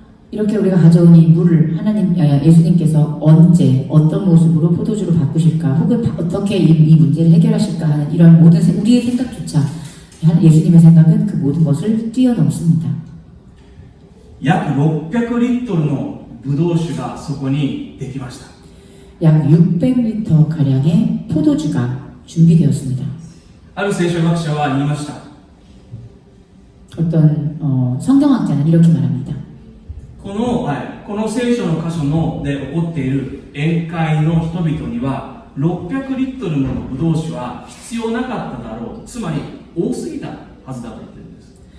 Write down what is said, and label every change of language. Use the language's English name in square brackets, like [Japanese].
[Korean] 이렇게 우리가 가져온 이 물을 예수님께서 언제 어떤 모습으로 포도주로 바꾸실까 혹은 어떻게 이 문제를 해결하실까 하는 이런 모든 우리의 생각조차 예수님의 생각은 그 모든 것을 뛰어넘습니다. [Japanese] 約600リットルのブドウ酒がそこにできました。 [Korean] 약 600리터 가량의 포도주가 준비되었습니다. [Japanese] ある聖書学者は言いました。 [Korean] 어떤 성경학자는 이렇게 말합니다. [Japanese] この聖書の箇所で起こっている宴会の人々には 600リットルものブドウ酒は必要なかっただろう、つまり多すぎたはずだと言ってるんです。